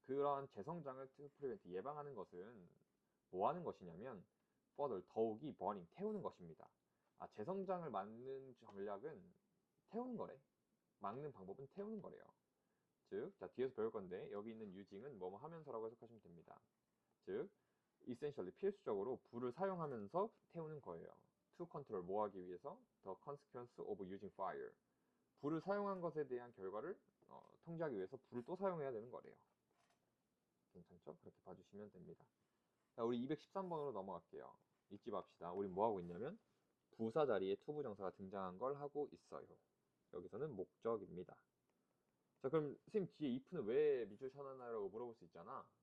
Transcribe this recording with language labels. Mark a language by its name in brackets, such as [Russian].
[Korean] 그러한 재성장을 [English] to prevent [Korean] 예방하는 것은 뭐 하는 것이냐면 [English] further [Korean] 더욱이 burning 태우는 것입니다. 아, 재성장을 막는 전략은 태우는 거래. 막는 방법은 태우는 거래요. 즉, 자, 뒤에서 배울 건데 여기 있는 [English] using [Korean] 은 뭐뭐 하면서라고 해석하시면 됩니다. 즉, [English] essentially [Korean] 필수적으로 불을 사용하면서 태우는 거예요. [English] to control [Korean] 뭐 하기 위해서 [English] the consequence of using fire. [Korean] 불을 사용한 것에 대한 결과를 통제하기 위해서 불을 또 사용해야 되는 거래요. 괜찮죠? 그렇게 봐주시면 됩니다. 자, 우리 213번으로 넘어갈게요. 잊지 맙시다. 우리 뭐 하고 있냐면 부사 자리에 투부정사가 등장한 걸 하고 있어요. 여기서는 목적입니다. 자, 그럼 선생님 뒤에 if는 왜 미주셔나나라고 물어볼 수 있잖아.